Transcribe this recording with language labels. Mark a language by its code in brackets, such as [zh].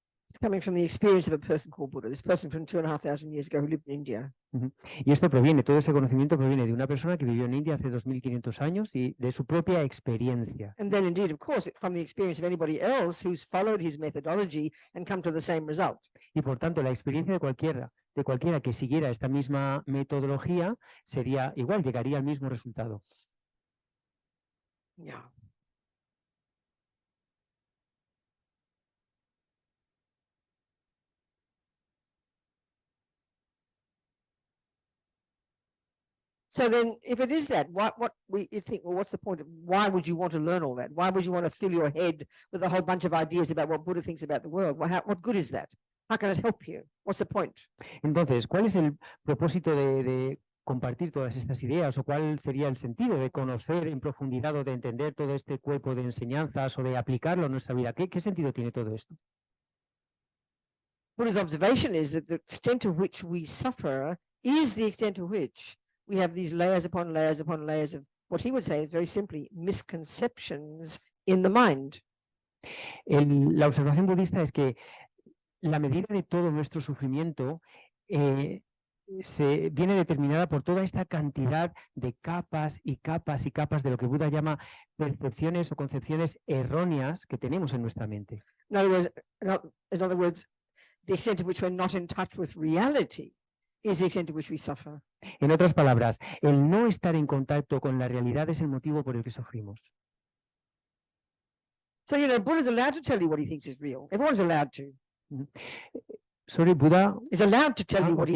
[en] It's coming from the experience of a person called Buddha, this person from 2,500 years ago who lived in India. [es] Y todo ese conocimiento proviene de una persona que vivió en India hace 2500 años y de su propia experiencia. [en] And then indeed, of course, from the experience of anybody else who's followed his methodology and come to the same result. [es] Y por tanto, la experiencia de cualquiera que siguiera esta misma metodología sería igual, llegaría al mismo resultado. [en] Yeah. So then, if it is that, you think, well, what's the point? Why would you want to learn all that? Why would you want to fill your head with a whole bunch of ideas about what Buddha thinks about the world? What good is that? How can it help you? What's the point? [es] Entonces, ¿cuál es el propósito de compartir todas estas ideas o cuál sería el sentido de conocer en profundidad o de entender todo este cuerpo de enseñanzas o de aplicarlo en nuestra vida? ¿Qué sentido tiene todo esto? [en] Buddha's observation is that the extent to which we suffer is the extent to which we have these layers upon layers upon layers of what he would say is very simply misconceptions in the mind. [es] La observación budista es que la medida de todo nuestro sufrimiento viene determinada por toda esta cantidad de capas y capas y capas de lo que Buda llama percepciones o concepciones erróneas que tenemos en nuestra mente. [en] In other words, the extent to which we're not in touch with reality is the extent to which we suffer. [es] En otras palabras, el no estar en contacto con la realidad es el motivo por el que sufrimos. [en] So, Buddha is allowed to tell you what he thinks is real. Everyone's allowed to. Sorry, Buda. Is allowed to tell you what he